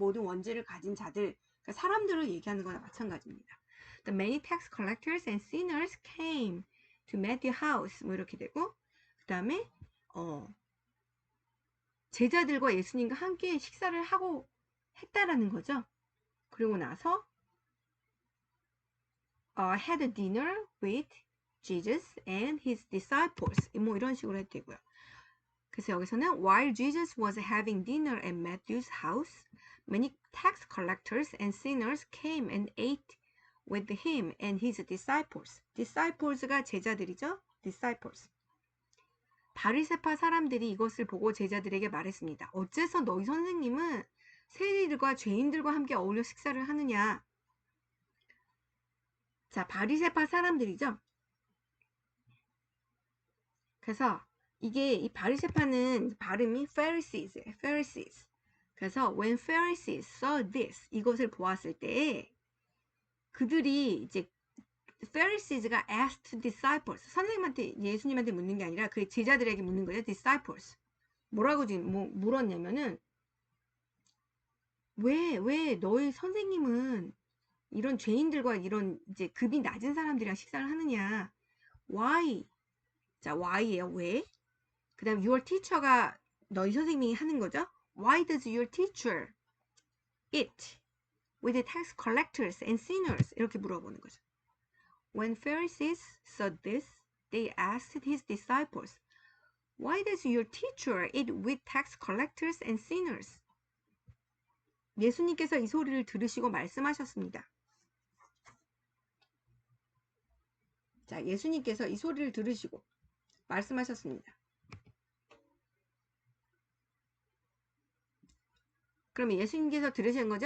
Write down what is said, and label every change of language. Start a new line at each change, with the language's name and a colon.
Korean: 모든 원죄를 가진 자들, 그러니까 사람들을 얘기하는 거나 마찬가지입니다.
English: The many tax collectors and sinners came to Matthew's house.
Korean: 뭐 이렇게 되고, 그 다음에 제자들과 예수님과 함께 식사를 하고 했다라는 거죠. 그리고 나서
English: had a dinner with Jesus and his disciples.
Korean: 뭐 이런 식으로 해도 되고요. 그래서 여기서는
English: while Jesus was having dinner at Matthew's house, many tax collectors and sinners came and ate with him and his disciples.
Korean: disciples가 제자들이죠.
English: disciples.
Korean: 바리새파 사람들이 이것을 보고 제자들에게 말했습니다. 어째서 너희 선생님은 세리들과 죄인들과 함께 어울려 식사를 하느냐? 자, 바리새파 사람들이죠. 그래서 이게 이 바리새파는 발음이 Pharisees예요. Pharisees. 그래서
English: when Pharisees saw this,
Korean: 이것을 보았을 때 그들이 이제 Pharisees가
English: asked disciples,
Korean: 선생님한테 예수님한테 묻는 게 아니라 그 제자들에게 묻는 거예요.
English: disciples.
Korean: 뭐라고 지금 물었냐면은 왜 너희 선생님은 이런 죄인들과 이런 이제 급이 낮은 사람들이랑 식사를 하느냐? Why? 자, why예요. 왜? 그다음
English: your teacher
Korean: 가 너희 선생님이 하는 거죠.
English: Why does your teacher eat with the tax collectors and sinners?
Korean: 이렇게 물어보는 거죠.
English: When Pharisees saw this, they asked his disciples, Why does your teacher eat with tax collectors and sinners?
Korean: 예수님께서 이 소리를 들으시고 말씀하셨습니다. 자, 예수님께서 이 소리를 들으시고 말씀하셨습니다. 그러면 예수님께서 들으신 거죠?